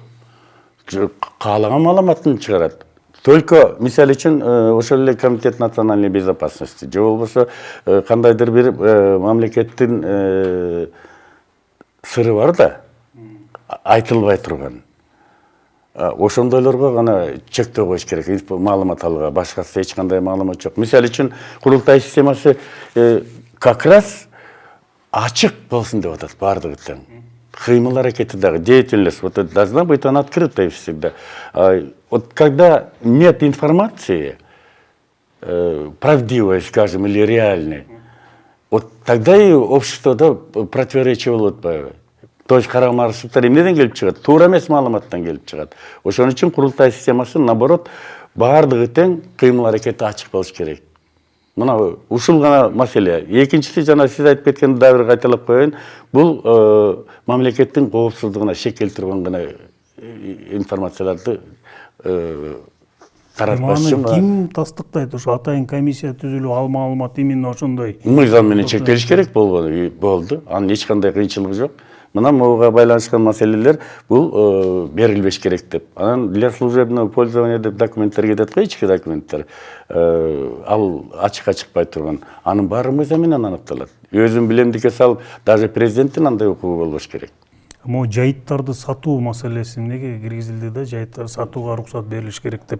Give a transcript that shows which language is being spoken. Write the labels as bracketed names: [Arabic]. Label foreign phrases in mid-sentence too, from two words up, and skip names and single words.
[Kyrgyz] Каалаган маалыматын чыгарат. Только мисалы үчүн ошол эле [Russian] комитет национальной безопасности, [Kyrgyz] же болбосо кандайдыр бир мамлекеттин сыры бар да, айтылбай турган. ошондойлорго гана чектөө коюш керек, маалымат алууга, башкасы эч кандай маалымат жок. Мисалы үчүн курултай системасы [Russian] как раз [Kyrgyz] ачык болсун деп атат баардыгы тең. Кыймыл аракети дагы, [Russian] деятельность вот это должна быть она открытая всегда. Вот когда нет информации правдивой, скажем, или реальной, вот тогда и общество да противоречие болот. То есть [Kyrgyz] карама-каршылыктар эмнеден келип чыгат? Туура эмес маалыматтан келип чыгат. Ошон үчүн курултай системасы наоборот баардыгы тең кыймыл аракети ачык болуш керек. Мына ушул гана маселе. Экинчиси жана сиз айтып кеткенди дагы бир кайталап коеюн. Бул мамлекеттин коопсуздугуна шек келтирген гана информацияларды таратпаш үчүн. Ким тастыктайт? Ошо атайын комиссия түзүлүп, ал маалымат именно ошондой. Мыйзам менен чектелиш керек болду. Анын эч кандай кыйынчылыгы жок. Мына буга байланышкан маселелер бул берилбеш керек деп. Анан [Russian] для служебного пользования [Kyrgyz] деп документтер кетет го, ички документтер. Ал ачыкка чыкпай турган. Анын баары мыйзам менен аныкталат. Өзүн билемдикке салып, даже президенттин андай укугу болбош керек. Могу жайыттарды сатуу маселеси эмнеге киргизилди да, жайыттарды сатууга уруксат берилиш керек деп.